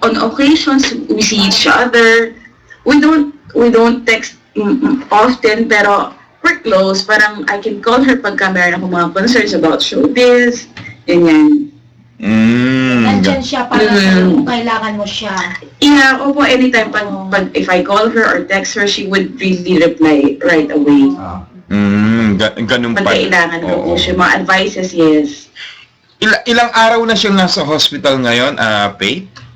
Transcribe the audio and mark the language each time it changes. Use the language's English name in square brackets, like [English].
[English] On occasions, we see each other. We don't text often, pero we're close. [Filipino] Parang [English] I can call her [Filipino] pagka meron akong mga concerns about showbiz. Ganyan. Nandyan siya para sa'yo kung kailangan mo siya. [English] Yeah, opo, anytime. If I call her or text her, she would really reply right away. [Filipino] Ganun pa. Pag kailangan ko po siya. [English] Mga advices, yes. [Filipino] Ilang araw na siyang nasa hospital ngayon, Faith?